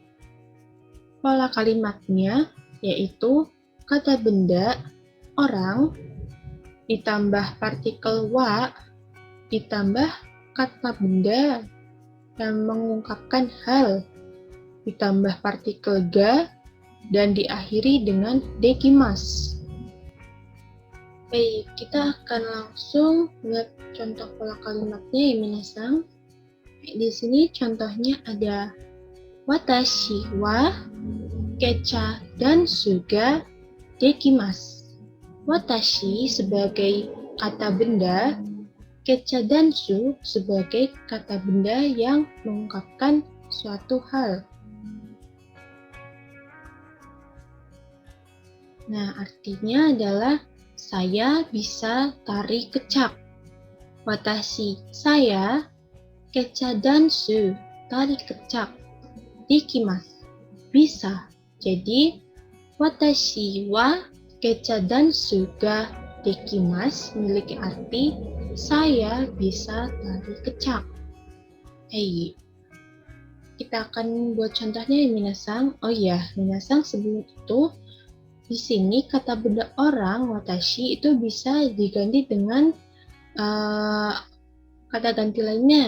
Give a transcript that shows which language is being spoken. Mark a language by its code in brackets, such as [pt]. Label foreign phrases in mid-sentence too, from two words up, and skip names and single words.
[id] Pola kalimatnya yaitu kata benda, orang, ditambah partikel wa, ditambah kata benda yang mengungkapkan hal, ditambah partikel ga, dan diakhiri dengan dekimas. Baik, kita akan langsung lihat contoh pola kalimatnya ya minasang. Di sini contohnya ada [ja] 私はケチャダンスができます. [id] Watashi sebagai kata benda, [ja] ケチャダンス [id] sebagai kata benda yang mengungkapkan suatu hal. Nah, artinya adalah saya bisa tari kecak. Watashi, saya, [ja] ケチャダンス, [id] tari kecak. Dikimasu, bisa. Jadi, [ja] 私はケチャダンスができます [id] memiliki arti saya bisa tari kecak. Hey, kita akan buat contohnya ya minasang. Oh iya, minasang sebelum itu di sini kata benda orang watashi itu bisa diganti dengan kata ganti lainnya.